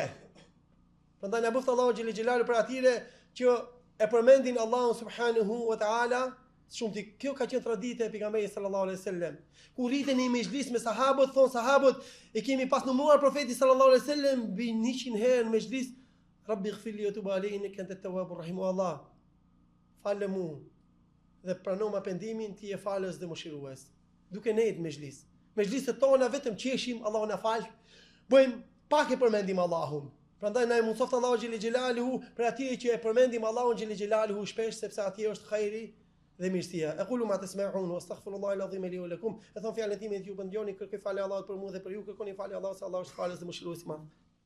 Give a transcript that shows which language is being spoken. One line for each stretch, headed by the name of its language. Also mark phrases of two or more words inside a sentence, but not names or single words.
Albanian: Prandaj na bëft Allahu
Arabic: جل جلاله
Albanian: për atyre që e përmendin Allahun
Arabic: سبحانه وتعالى,
Albanian: shumë kjo ka qenë traditë e pejgamberit
Arabic: صلى الله عليه وسلم.
Albanian: Kur rriteni në mezhlis me sahabët, thon sahabët, e kemi pas numëruar profetin
Arabic: صلى الله عليه وسلم
Albanian: mbi 100 herë në mezhlis:
Arabic: رب اغفر لي وتب عليه إنك أنت التواب الرحيم.
Albanian: Allah, falë mu dhe prano ma pendimin, ti je falës dhe mëshirues. Duke nejt mezhlis. Mezhliset tona vetëm qeshim, Allahu na fal. Bëjmë pak e përmendim Allahun. Prandaj na mundsoft Allahu
Arabic: جل جلاله
Albanian: për atyre që e përmendim Allahun
Arabic: جل جلاله
Albanian: shpesh, sepse atje është hajri dhe mirësia.
Arabic: أقول ما تسمعون وأستغفر الله العظيم لي ولكم.
Albanian: E thon fjalën time ju bëndjoni, kërkoj falë Allahut për mua dhe për ju, kërkoni falë Allahut se Allahu është falës dhe mëshirues i madh.